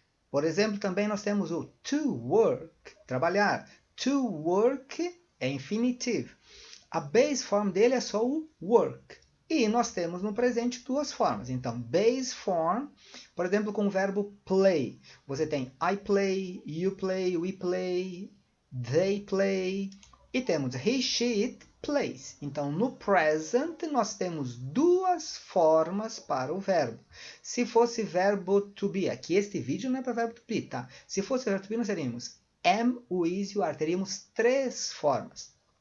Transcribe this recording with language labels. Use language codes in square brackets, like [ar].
[pt] Por exemplo, também nós temos o to work, trabalhar. To work é infinitivo. A base form dele é só o work. E nós temos no presente duas formas. Então, base form, por exemplo, com o verbo play. Você tem [en] I play, you play, we play, they play. [pt] E temos [en] he, she, it plays. [pt] Então, no present, nós temos duas formas para o verbo. Se fosse verbo to be, aqui este vídeo não é para verbo to be, tá? Se fosse verbo to be, nós teríamos am, o is e o are. Teríamos três formas.